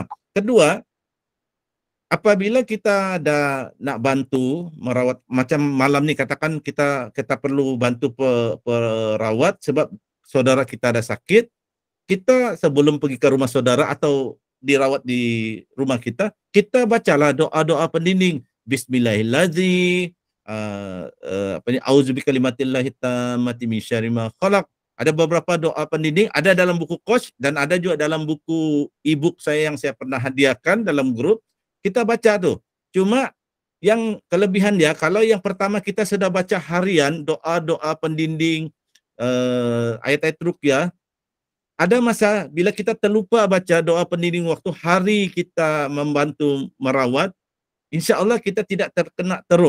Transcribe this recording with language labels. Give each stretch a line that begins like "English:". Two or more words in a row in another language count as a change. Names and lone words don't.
Malay: Kedua, apabila kita dah nak bantu merawat, macam malam ni katakan kita perlu bantu perawat sebab saudara kita ada sakit, kita sebelum pergi ke rumah saudara atau dirawat di rumah kita bacalah doa-doa pendinding.
Arabic: Bismillahirrahmanirrahim. أعوذ بكلمات الله التامات من شر ما خلق.
Malay: Ada beberapa doa pendinding, ada dalam buku coach dan ada juga dalam buku e-book saya yang saya pernah hadiahkan dalam grup. Kita baca tuh. Cuma yang kelebihan dia, kalau yang pertama kita sudah baca harian doa-doa pendinding, ayat-ayat ruqyah, ada masa bila kita terlupa baca doa pendinding waktu hari kita membantu merawat,
Arabic: إن شاء الله
Malay: kita tidak terkena teruk.